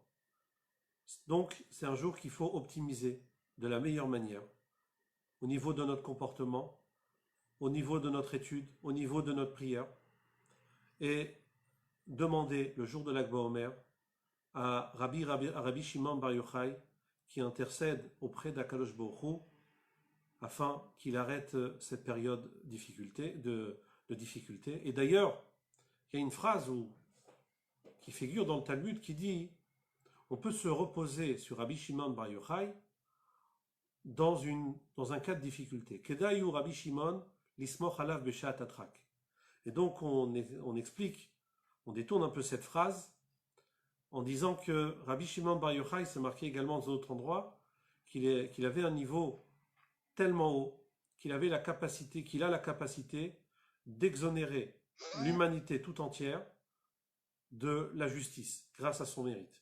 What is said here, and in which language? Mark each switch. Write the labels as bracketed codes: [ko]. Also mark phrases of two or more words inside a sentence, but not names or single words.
[fr] Donc, c'est un jour qu'il faut optimiser de la meilleure manière, au niveau de notre comportement, au niveau de notre étude, au niveau de notre prière, et demander le jour de Lag BaOmer à Rabbi Shimon Bar Yochai qui intercède auprès d' [he] הקדוש ברוך הוא [fr] afin qu'il arrête cette période de difficulté. Et d'ailleurs, il y a une phrase qui figure dans le Talmud qui dit on peut se reposer sur Rabbi Shimon Bar Yochai dans un cas de difficulté. [he] כדאיהו רבי שמעון לסמוך עליו בשעת הדחק. [fr] Et donc on explique, on détourne un peu cette phrase en disant que Rabbi Shimon Bar Yochai, c'est marqué également dans un autre endroit, qu'il avait un niveau tellement haut qu'il a la capacité d'exonérer l'humanité tout entière de la justice grâce à son mérite.